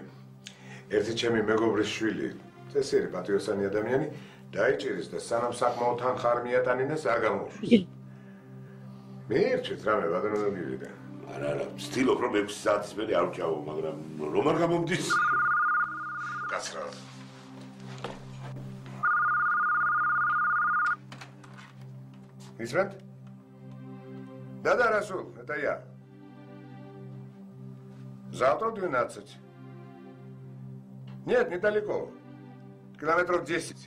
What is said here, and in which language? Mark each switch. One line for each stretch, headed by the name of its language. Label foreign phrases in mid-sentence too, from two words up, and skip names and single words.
Georgian: ერთი ჩემი მეგობრის შვილი, წესიერი პატრიოტიანი ადამიანი, დაიჭერის და სანამ საკმაოდ თანხა არ მიატანინეს, არ გამოუშვეს. მიირჩეთ რამე ბატონო გივიდა. არა, ვცდილობ რომ 6 საათის მერე არ ვჭავო, მაგრამ რომ არ გამომდის. კაცრა.
Russian: Исрат? Да, Расул, это я. Завтра в 12. Нет, недалеко. Километров 10.